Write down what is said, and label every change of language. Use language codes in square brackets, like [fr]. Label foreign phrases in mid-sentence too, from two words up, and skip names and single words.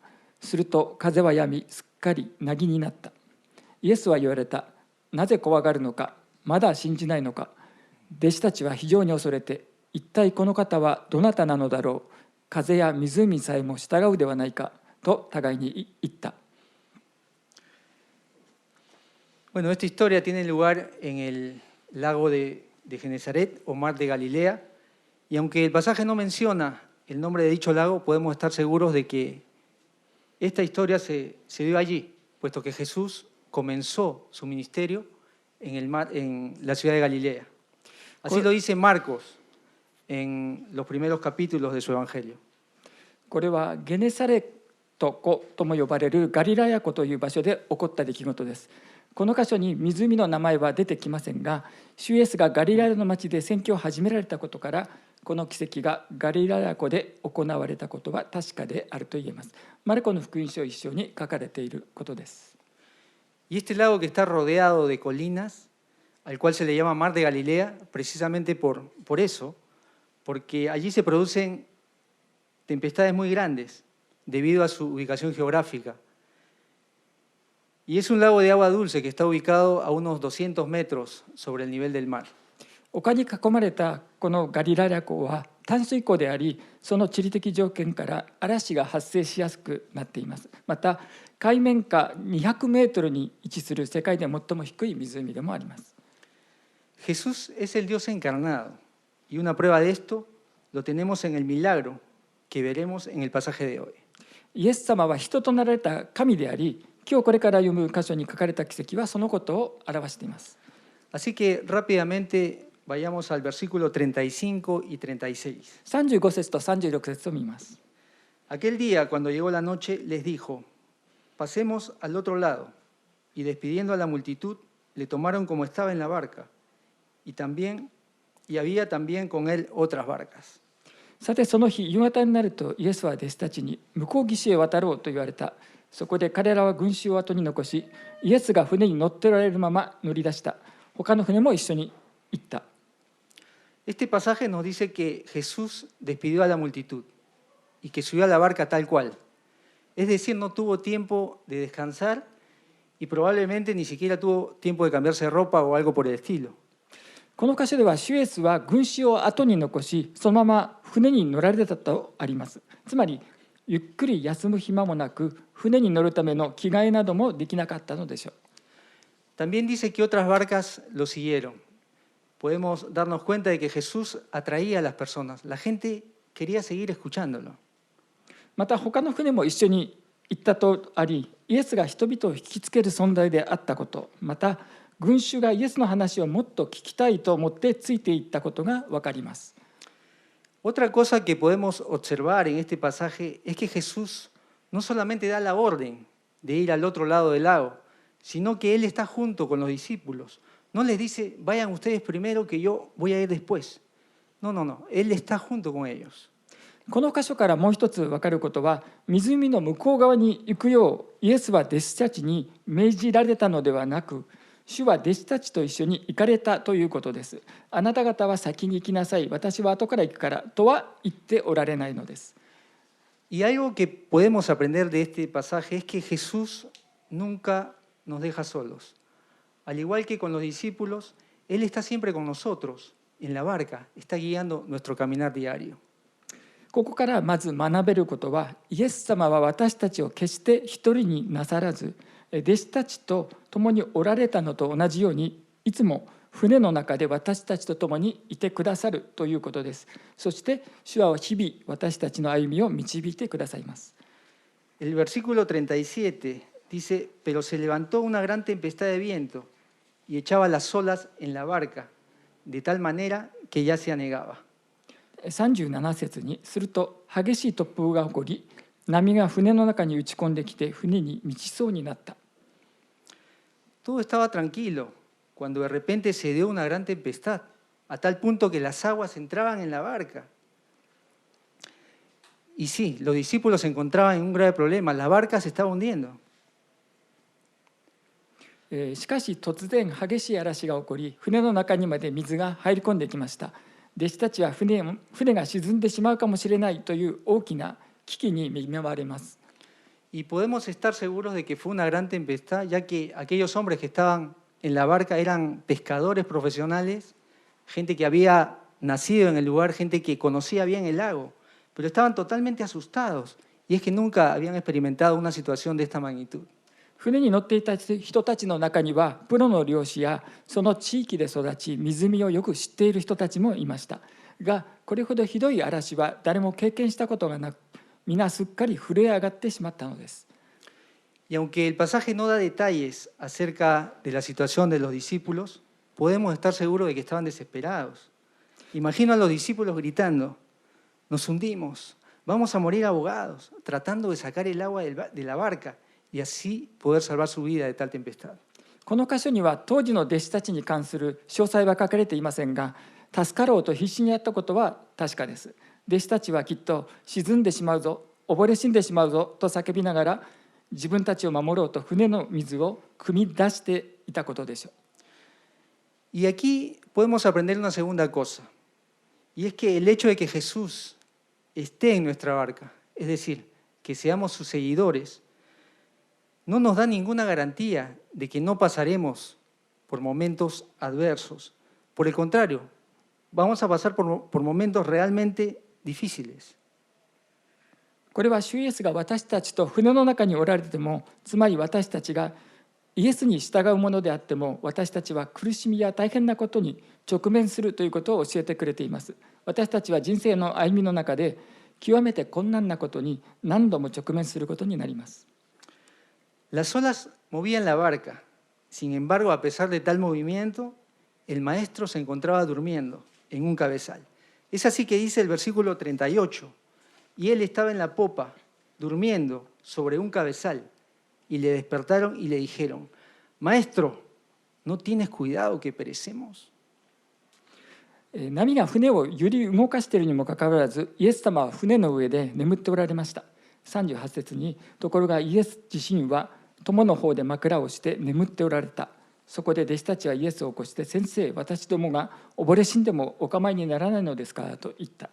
[ja] すると風は止み、すっかり凪になった。イエスは言われた。なぜ怖がるのか、まだ信じないのか。弟子たちは非常に恐れて、一体この方はどなたなのだろう。風や湖さえも従うではないかと互いに言った。 [es] Bueno, esta historia tiene lugar en el lago de Genesaret o mar de Galilea, y aunque el pasaje no menciona el nombre de dicho lago, podemos estar seguros de que esta historia se dio allí, puesto que Jesús comenzó su ministerio en la ciudad de Galilea. Así lo dice Marcos en los primeros capítulos de su evangelio. [ja] これはゲネサレット湖とも呼ばれるガリラヤ湖という場所で起こった出来事です。この箇所に湖の名前は出てきませんが、主イエスがガリラヤの町で宣教を始められたことから、この奇跡がガリラヤ湖で行われたことは確かであると言えます。マルコの福音書1章に書かれていることです。 [es] Y este lago que está rodeado de colinas, al cual se le llama Mar de Galilea, precisamente por eso, porque allí se producen tempestades muy grandes debido a su ubicación geográfica. Y es un lago de agua dulce que está ubicado a unos 200 metros sobre el nivel del mar. [ja] 丘に囲まれたこのガリラヤ湖は淡水湖であり、その地理的条件から嵐が発生しやすくなっています。また海面下200メートルに位置する世界で最も低い湖でもあります。 [es] Jesús es el Dios encarnado, y una prueba de esto lo tenemos en el milagro que veremos en el pasaje de hoy. [ja] イエス様は人となられた神であり、今日これから読む箇所に書かれた奇跡はそのことを表しています。 [es] Así que rápidamente vayamos al versículo 35 y 36. [ja] 35 節と36節を見ます。 [es] Aquel día, cuando llegó la noche, les dijo: pasemos al otro lado. Y despidiendo a la multitud, le tomaron como estaba en la barca, y había también con él otras barcas. [ja] さてその日夕方になるとイエスは弟子たちに向こう岸へ渡ろうと言われた。そこで彼らは群衆を後に残し、イエスが船に乗っておられるまま乗り出した。他の船も一緒に行った。 [es] Este pasaje nos dice que Jesús despidió a la multitud y que subió a la barca tal cual. Es decir, no tuvo tiempo de descansar y probablemente ni siquiera tuvo tiempo de cambiarse de ropa o algo por el estilo. [ja] この箇所では主イエスは群衆を後に残し、そのまま船に乗られたとあります。つまりゆっくり休む暇もなく、船に乗るための着替えなどもできなかったのでしょう。 [es] También dice que otras barcas lo siguieron. Podemos darnos cuenta de que Jesús atraía a las personas. La gente quería seguir escuchándolo. [ja] また他の船も一緒に行ったとあり、イエスが人々を引きつける存在であったこと、また群衆がイエスの話をもっと聞きたいと思ってついていったことが分かります。 [es] Otra cosa que podemos observar en este pasaje es que Jesús no solamente da la orden de ir al otro lado del lago, sino que Él está junto con los discípulos. No les dice, vayan ustedes primero que yo voy a ir después. No, no, no. Él está junto con ellos. [ja] この箇所からもう一つ分かることは、湖の向こう側に行くようイエスは弟子たちに命じられたのではなく、主は弟子たちと一緒に行かれたということです。あなた方は先に行きなさい、私は後から行くからとは言っておられないのです。 [es] Y algo que podemos aprender de este pasaje es que Jesús nunca nos deja solos. Al igual que con los discípulos, Él está siempre con nosotros, en la barca, está guiando nuestro caminar diario. [ja] ここからまず学べることは、イエス様は私たちを決して一人になさらず、弟子たちと共におられたのと同じように、いつも船の中で私たちと共にいてくださるということです。そして主は日々私たちの歩みを導いてくださいます。 [es] El versículo 37 dice, pero se levantó una gran tempestad de viento y echaba las olas en la barca, de tal manera que ya se anegaba. [ja] 37 節に、すると激しい突風が起こり、波が船の中に打ち込んできて船に満ちそうになった。 [es] Todo estaba tranquilo cuando de repente se dio una gran tempestad, a tal punto que las aguas entraban en la barca. Y sí, los discípulos se encontraban en un grave problema, la barca se estaba hundiendo. [ja] しかし突然激しい嵐が起こり、船の中にまで水が入り込んできました。弟子たちは船が沈んでしまうかもしれないという大きな危機に見舞われます。 [es] Y podemos estar seguros de que fue una gran tempestad, ya que aquellos hombres que estaban en la barca eran pescadores profesionales, gente que había nacido en el lugar, gente que conocía bien el lago, pero estaban totalmente asustados, y es que nunca habían experimentado una situación de esta magnitud. [ja] 船に乗っていた人たちの中には、プロの漁師やその地域で育ち湖をよく知っている人たちもいましたが、これほどひどい嵐は誰も経験したことがなく、皆すっかり震え上がってしまったのです。 [es] Y aunque el pasaje no da detalles acerca de la situación de los discípulos, podemos estar seguros de que estaban desesperados. Imagino a los discípulos gritando, nos hundimos, vamos a morir ahogados, tratando de sacar el agua de la barca y así poder salvar su vida de tal tempestad. [ja] この箇所には当時の弟子たちに関する詳細は書かれていませんが、助かろうと必死にやったことは確かです。弟子たちはきっと沈んでしまうぞ、溺れ死んでしまうぞと叫びながら、自分たちを守ろうと船の水を汲み出していたことでしょう。 [es] Y aquí podemos aprender una segunda cosa, y es que el hecho de que Jesús esté en nuestra barca, es decir, que seamos sus seguidores, no nos da ninguna garantía de que no pasaremos por momentos adversos. Por el contrario, vamos a pasar por momentos realmente difíciles. [ja] これは主イエスが私たちと船の中におられても、つまり私たちがイエスに従うものであっても、私たちは苦しみや大変なことに直面するということを教えてくれています。私たちは人生の歩みの中で極めて困難なことに何度も直面することになります。 [es] Las olas movían la barca. Sin embargo, a pesar de tal movimiento, el maestro se encontraba durmiendo en un cabezal. Es así que dice el versículo 38. Y él estaba en la popa, durmiendo sobre un cabezal. Y le despertaron y le dijeron, Maestro, ¿no tienes cuidado que perecemos? [ja] 波が船を揺り動かしているにもかかわらず、イエス様は船の上で眠っておられました。38節に、ところがイエス自身は友の方で枕をして眠っておられた。そこで弟子たちはイエスを起こして、先生、私どもが溺れ死んでもお構いにならないのですかと言った。